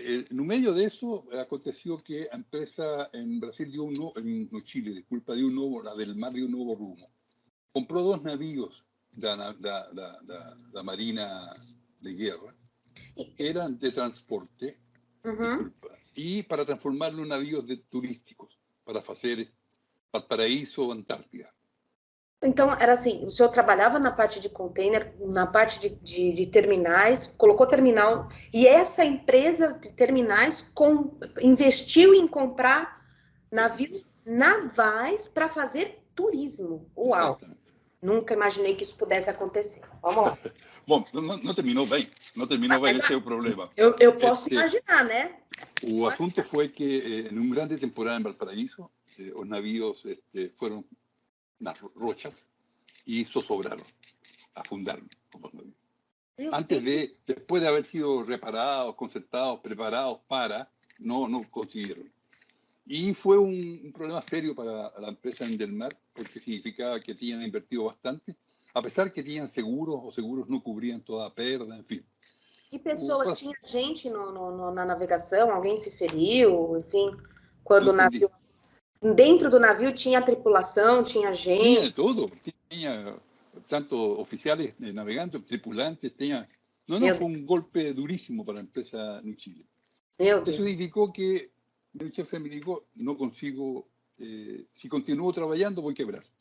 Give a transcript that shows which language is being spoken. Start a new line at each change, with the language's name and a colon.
Spanish: No medio de eso, aconteció que la empresa en Brasil no Chile, disculpa, la del mar dio un nuevo rumbo. Compró 2 navíos de la Marina de Guerra, eran de transporte, y para transformarlo en navíos turísticos, para hacer Valparaíso, Antártida.
Portuguese: Então, era assim, o senhor trabalhava na parte de container, na parte de terminais, colocou terminal, e essa empresa de terminais investiu em comprar navios navais para fazer turismo. Uau! Exatamente. Nunca imaginei que isso pudesse acontecer. Vamos lá. Bom, não terminou bem. Não terminou bem, esse é o problema. Eu posso imaginar, né? O assunto foi que, em uma grande temporada em Valparaíso, os navios foram nas rochas
Spanish: y zozobraron, afundaron los navíos. Después de haber sido reparados, concertados, preparados para, no consiguieron. Y fue un problema serio para la empresa en Del Mar, porque significaba que tenían invertido bastante, a pesar que tenían seguros, o seguros no cubrían toda pérdida, en fin.
Portuguese: E pessoas, tinha gente na navegação, alguém se feriu, enfim, quando o navio... Dentro do navio tinha tripulação, tinha gente? Tinha tudo, tinha tanto oficiales navegantes, tripulantes, tinha... Não, foi um golpe duríssimo para a empresa no Chile. Isso significou que meu chefe me dijo, não consigo, se continuo trabalhando, vou quebrar.